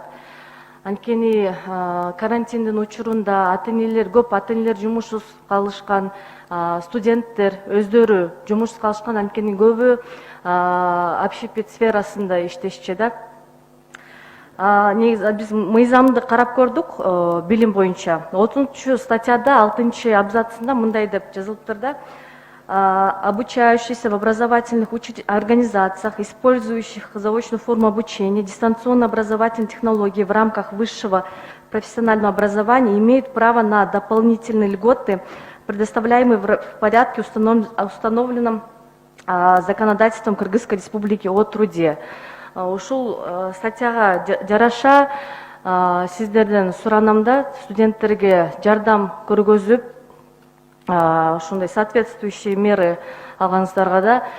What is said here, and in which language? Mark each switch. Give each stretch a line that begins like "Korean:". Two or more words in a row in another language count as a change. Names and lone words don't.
Kyrgyz: Анткени карантиндин учурунда көп ата-энелер жумушсуз калышкан, студенттер өздөрү жумушсуз калышкан, анткени көбү общепит сферасында иштешчү да. Негизи биз мыйзамды карап көрдүк билим боюнча. 30-статьяда 6-абзацында мындай деп жазылыптыр да:
Russian: обучающиеся в образовательных организациях, использующих заочную форму обучения, дистанционно-образовательные технологии в рамках высшего профессионального образования имеют право на дополнительные льготы, предоставляемые в порядке, установленном законодательством Кыргызской Республики о труде.
Kyrgyz: Ушул статьяга жараша сиздерден суранамда студенттерге жардам көргөзүп, ошондой
Russian: соответствующие меры
Kyrgyz: алганыңыздарга да